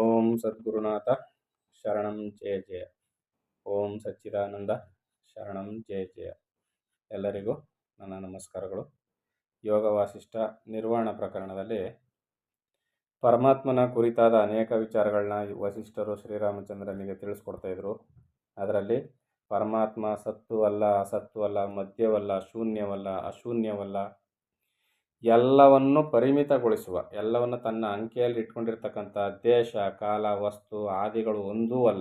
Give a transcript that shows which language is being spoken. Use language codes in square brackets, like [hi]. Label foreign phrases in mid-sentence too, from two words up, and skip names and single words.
[sa] ಓಂ ಸದ್ಗುರುನಾಥ ಶರಣಂ ಜಯ ಜಯ. ಓಂ ಸಚ್ಚಿದಾನಂದ ಶರಣಂ ಜಯ ಜಯ. [kn] ಎಲ್ಲರಿಗೂ ನನ್ನ ನಮಸ್ಕಾರಗಳು. ಯೋಗ ವಾಸಿಷ್ಠ ನಿರ್ವಾಣ ಪ್ರಕರಣದಲ್ಲಿ ಪರಮಾತ್ಮನ ಕುರಿತಾದ ಅನೇಕ ವಿಚಾರಗಳನ್ನ ವಸಿಷ್ಠರು ಶ್ರೀರಾಮಚಂದ್ರನಿಗೆ ತಿಳಿಸ್ಕೊಡ್ತಾ ಇದ್ರು. ಅದರಲ್ಲಿ ಪರಮಾತ್ಮ ಸತ್ತು ಅಲ್ಲ, ಅಸತ್ತು ಅಲ್ಲ, ಮಧ್ಯವಲ್ಲ, ಶೂನ್ಯವಲ್ಲ, ಅಶೂನ್ಯವಲ್ಲ, ಎಲ್ಲವನ್ನು ಪರಿಮಿತಗೊಳಿಸುವ, ಎಲ್ಲವನ್ನು ತನ್ನ ಅಂಕೆಯಲ್ಲಿ ಇಟ್ಕೊಂಡಿರ್ತಕ್ಕಂಥ ದೇಶ, ಕಾಲ, ವಸ್ತು, ಆದಿಗಳು ಒಂದೂ ಅಲ್ಲ.